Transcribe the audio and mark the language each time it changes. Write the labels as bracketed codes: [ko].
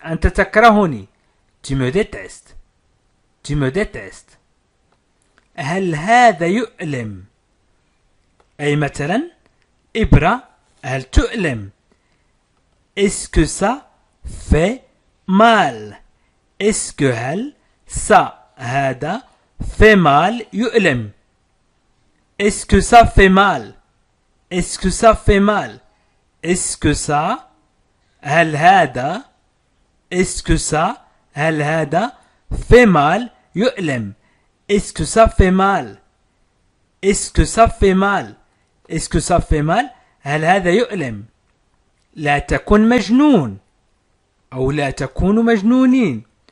[ar] أنت تكرهني. [fr] Tu me détestes. Tu me détestes. [ar] هل هذا يؤلم؟ أي مثلا إبرة هل تؤلم؟ [fr] Est-ce que ça fait mal? Est-ce que [ar] هل [fr] ça [ar] هذا [fr] fait mal [ar] يؤلم؟ [fr] Est-ce que ça fait mal? Est-ce que ça fait mal? Est-ce que ça [ar] هل هذا [fr] Est-ce que ça هل هذا fait mal [ar] يؤلم؟ [fr] Est-ce que ça fait mal? Est-ce que ça fait mal? Est-ce que ça fait mal? [ar] هل هذا يؤلم؟ لا تكن مجنون أو لا تكونوا مجنونين.